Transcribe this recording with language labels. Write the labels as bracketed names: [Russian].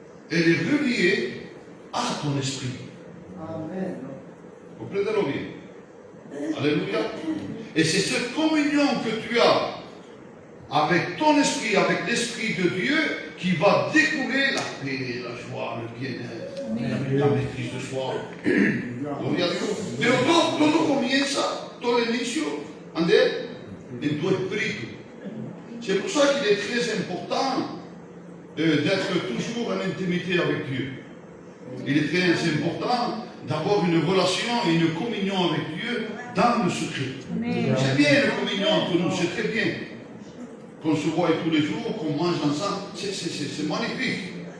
[French] Elle est reliée à ton esprit. Amen. Comprenez-le bien. Alléluia. Et c'est cette communion que tu as avec ton esprit, avec l'Esprit de Dieu, qui va découler la paix, la joie, le bien-être, la maîtrise de soi. [Spanish] Pero todo comienza, todo el inicio, en tu espíritu. [French] C'est pour ça qu'il est très important d'être toujours en intimité avec Dieu. Il est très important d'avoir une relation et une communion avec Dieu dans le secret. C'est bien la communion entre nous, c'est très bien. Qu'on se voit tous les jours, qu'on mange ensemble, c'est magnifique.